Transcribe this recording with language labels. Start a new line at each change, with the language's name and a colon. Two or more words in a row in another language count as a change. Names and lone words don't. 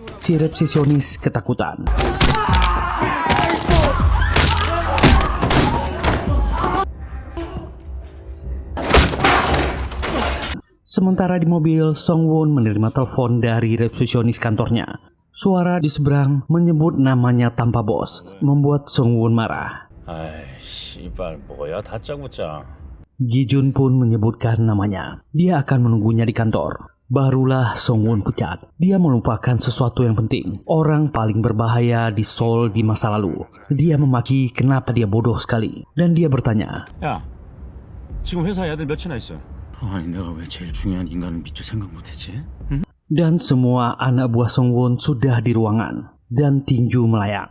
Indonesian: Si resepsionis ketakutan. Sementara di mobil, Song-won menerima telepon dari resepsionis kantornya. Suara di seberang menyebut namanya tanpa bos, membuat Song-won marah.
Korean: 아이 씨발 뭐야 다짜고짜.
Indonesian: Gi-jun pun menyebutkan namanya. Dia akan menunggunya di kantor. Barulah Song-won pucat. Dia melupakan sesuatu yang penting. Orang paling berbahaya di Seoul di masa lalu. Dia memaki kenapa dia bodoh sekali. Dan dia bertanya,
Korean: 야 지금 회사에 애들 몇이나 있어? 아니 내가 왜 제일 중요한 인간을 미처 생각 못했지? 응?
Indonesian: dan semua anak buah Song-won sudah di ruangan. Dan tinju melayang.